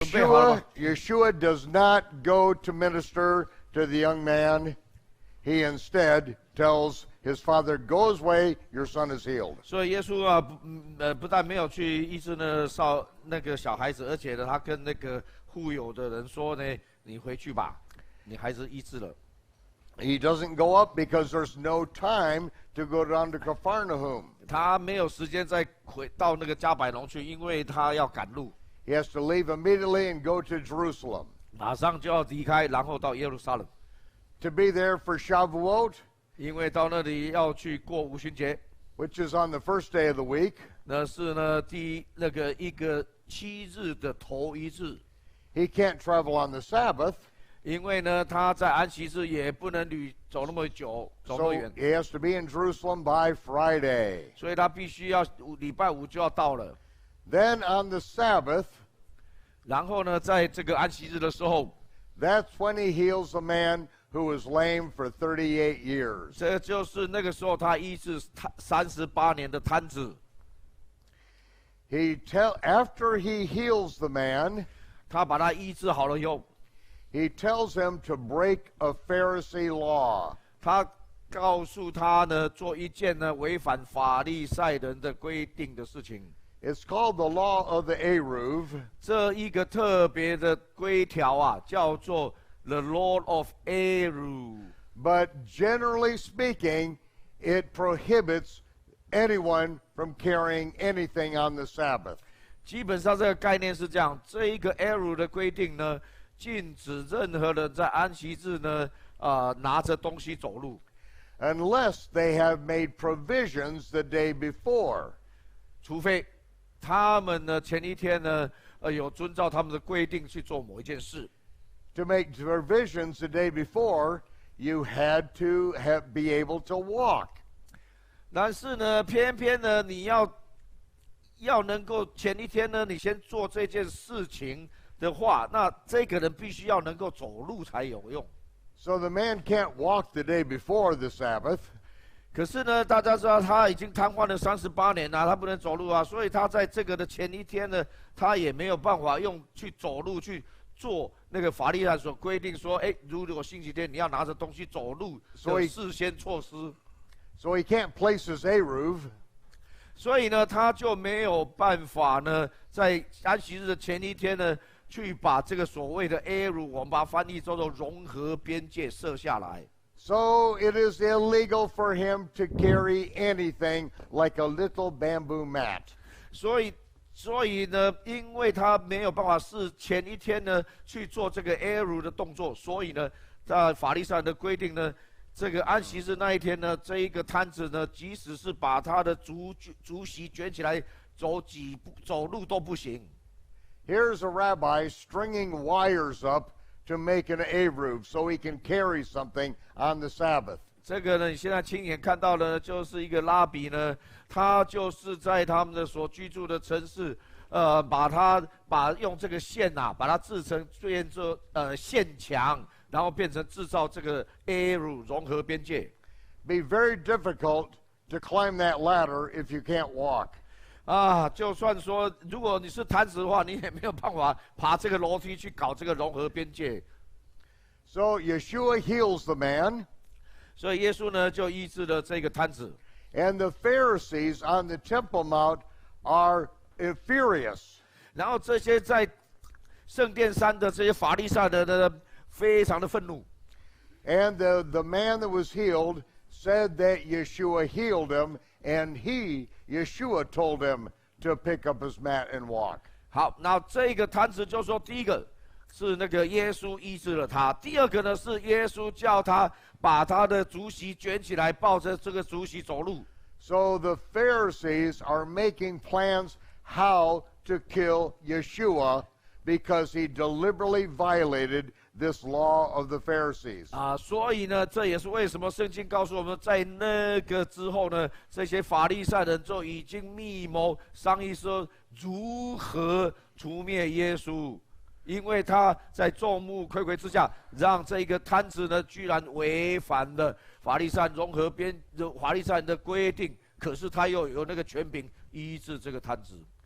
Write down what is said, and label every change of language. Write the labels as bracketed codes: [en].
[en] Yeshua does not go to minister to the young man. He instead tells his father, "Go his way, your son is healed." [zh] 所以耶稣啊，不但没有去医治那个小孩子，而且呢，他跟那个富有的人说呢：“你回去吧，你孩子医治了。” [en] He doesn't go up because there's no time to go down to Capernaum. [zh] 他没有时间再回到那个加百农去，因为他要赶路。 [en] He has to leave immediately and go to Jerusalem. [zh] 马上就要离开，然后到耶路撒冷。 [en] To be there for Shavuot, [zh] 因为到那里要去过五旬节 [en] which is on the first day of the week. [zh] 那是呢一个7日的头一日。 [en] He can't travel on the Sabbath. [zh] 因为呢，他在安息日也不能走那么久，走那么远。 [en] So he has to be in Jerusalem by Friday. [zh] 所以他必须要礼拜5就要到了。 [en] Then on the Sabbath, [zh] 然后呢，在这个安息日的时候 [en] that's when he heals a man who was lame for 38 years. [zh] 这就是那个时候他医治38年的瘫子。 [en] After he heals the man, [zh] 他把他医治好了以后 [en] he tells him to break a Pharisee law. [zh] 他告诉他呢，做一件呢违反法利赛人的规定的事情。 [en] It's called the law of the Eruv. [zh] 这一个特别的规条啊，叫做 [en] the law of Eruv. But generally speaking, it prohibits anyone from carrying anything on the Sabbath. [zh] 基本上这个概念是这样，这一个 Eruv 的规定呢，禁止任何人在安息日呢，拿着东西走路。 [en] Unless they have made provisions the day before. [zh] 除非他们呢前一天呢，有遵照他们的规定去做某一件事。 [en] To make provisions the day before, you had to be able to walk. [zh] 但是呢，偏偏呢，你要能够前一天呢，你先做这件事情的话，那这个人必须要能够走路才有用。 [en] So the man can't walk the day before the Sabbath. [zh] 可是呢，大家知道他已经瘫痪了38年了，他不能走路啊，所以他在这个的前一天呢，他也没有办法去走路去做那个法律上所规定说，如果星期天你要拿着东西走路的事先措施。 [en] So he can't place his Eruv. [zh] 所以呢，他就没有办法呢，在安息日的前一天呢，去把这个所谓的 Eruv， 我们把它翻译叫做融合边界设下来。 [en] So it is illegal for him to carry anything like a little bamboo mat. [zh] 所以呢，因为他没有办法是前一天呢去做这个 Eruv 的动作，所以呢，在法律上的规定呢，这个安息日那一天呢，这一个摊子呢，即使是把他的竹席卷起来走路都不行。 [en] Here's a rabbi stringing wires up to make an Eruv so he can carry something on the Sabbath. [zh] 这个呢，你现在亲眼看到的，就是一个拉比呢，他就是在他们的所居住的城市，把用这个线啊，把它制成变作线墙，然后变成制造这个 Eruv 融合边界。 [en] Be very difficult to climb that ladder if you can't walk. [zh] 就算说如果你是瘫子的话，你也没有办法爬这个楼梯去搞这个融合边界。 [en] So Yeshua heals the man. [zh] 所以耶稣呢就医治了这个瘫子。 [en] And the Pharisees on the Temple Mount are furious. [zh] 然后这些在圣殿山的这些法利赛人呢，非常的愤怒。 [en] And the man that was healed said that Yeshua healed him, and Yeshua told him to pick up his mat and walk. [zh] 好，那这个摊子就说，第一个是那个耶稣医治了他，第二个呢是耶稣叫他把他的竹席卷起来，抱着这个竹席走路。 [en] So the Pharisees are making plans how to kill Yeshua because he deliberately violated this law of the Pharisees. [zh] 所以呢，这也是为什么圣经告诉我们，在那个之后呢，这些法利赛人就已经密谋商议说如何除灭耶稣，因为他在众目睽睽之下，让这个摊子呢，居然违反了法利赛人的规定，可是他又有那个权柄医治这个摊子。